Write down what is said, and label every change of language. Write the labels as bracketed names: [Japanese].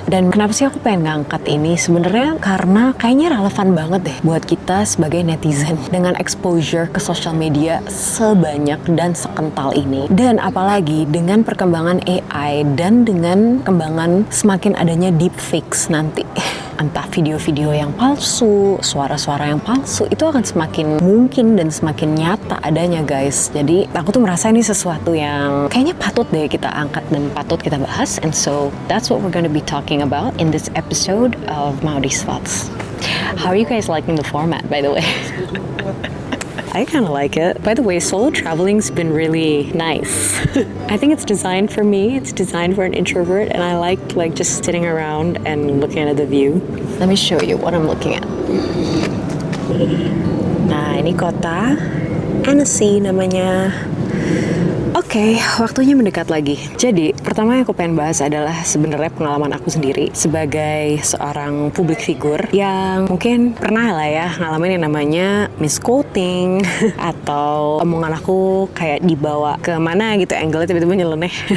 [Indonesian] Dan kenapa sih aku pengen ngangkat ini? Sebenarnya karena kayaknya relevan banget deh buat kita sebagai netizen dengan exposure ke social media sebanyak dan sekental ini, dan apalagi dengan perkembangan AI dan dengan kembangan semakin adanya deepfakes nanti. Entah video-video yang palsu, suara-suara yang palsu, itu akan semakin mungkin dan semakin nyata adanya guys. Jadi aku tuh merasa ini sesuatu yang kayaknya patut deh kita angkat dan patut kita bahas. [English] And so that's what we're gonna be talking about in this episode of Maudi's Thoughts. How are you guys liking the format, by the way? I kind of like it. By the way, solo traveling's been really nice. I think it's designed for me. It's designed for an introvert, and I like just sitting around and looking at the view. Let me show you what I'm looking at. [Indonesian] Nah, ini kota Annecy namanya. Oke, waktunya mendekat lagi. Jadi, pertama yang aku pengen bahas adalah sebenarnya pengalaman aku sendiri sebagai seorang public figure yang mungkin pernah lah ya ngalamin yang namanya misquoting atau omongan aku kayak dibawa ke mana gitu, angle-nya tiba-tiba nyeleneh.